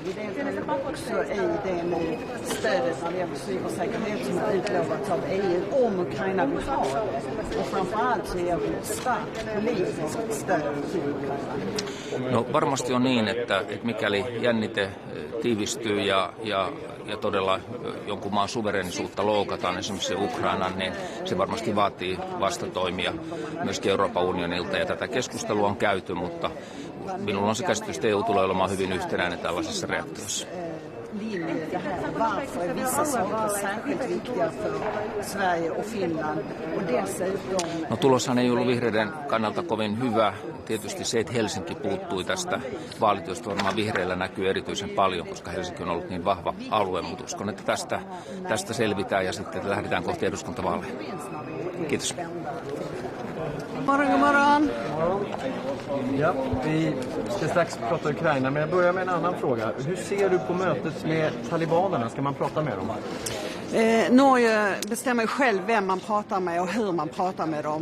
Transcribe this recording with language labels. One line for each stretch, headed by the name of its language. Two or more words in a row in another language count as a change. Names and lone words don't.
Finnish: No varmasti on niin, että mikäli jännite tiivistyy ja todella jonkun maan suverenisuutta loukataan, esimerkiksi Ukrainan, niin se varmasti vaatii vastatoimia myöskin Euroopan unionilta. Ja tätä keskustelua on käyty, mutta minulla on se käsitys, että EU tulee olemaan hyvin yhtenäinen tällaisessa reaktiossa.
Swedish: Varför är vissa saker särskilt viktiga för Sverige och Finland och dessutom...
Finnish: No tuloshan ei ollut vihreiden kannalta kovin hyvä. Tietysti se, että Helsinki puuttui tästä vaalityöstä, varmaan vihreillä näkyy erityisen paljon, koska Helsinki on ollut niin vahva alue, mutta uskon, että tästä selvitään ja sitten lähdetään kohti eduskuntavaaleja. Kiitos.
Swedish: Morgon. Ja, vi ska strax prata Ukraina, men jag börjar med en annan fråga. Hur ser du på mötet med talibanerna? Ska man prata med dem? Norge bestämmer själv vem man pratar med och hur man pratar med dem.